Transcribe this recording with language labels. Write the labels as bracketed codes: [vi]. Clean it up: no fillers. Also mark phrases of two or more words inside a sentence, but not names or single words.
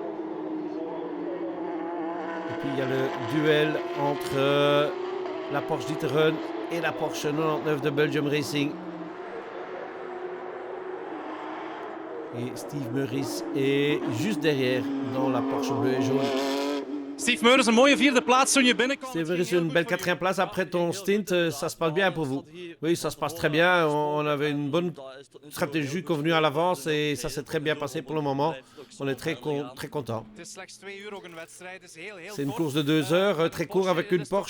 [fr] Puis il y a le duel entre la Porsche D'Ieteren et la Porsche 99 de Belgium Racing. Et Steve Meuris est juste derrière dans la Porsche bleu et jaune. [nl] Steve Meuris, een mooie vierde plaats toen je binnenkomt. [fr] Steve Meuris, une belle quatrième place après ton stint. Ça se passe bien pour vous? Oui, ça se passe très bien. On avait une bonne stratégie convenue à l'avance et ça s'est très bien passé pour le moment. On est très content. C'est une course de 2 heures, très court avec une Porsche.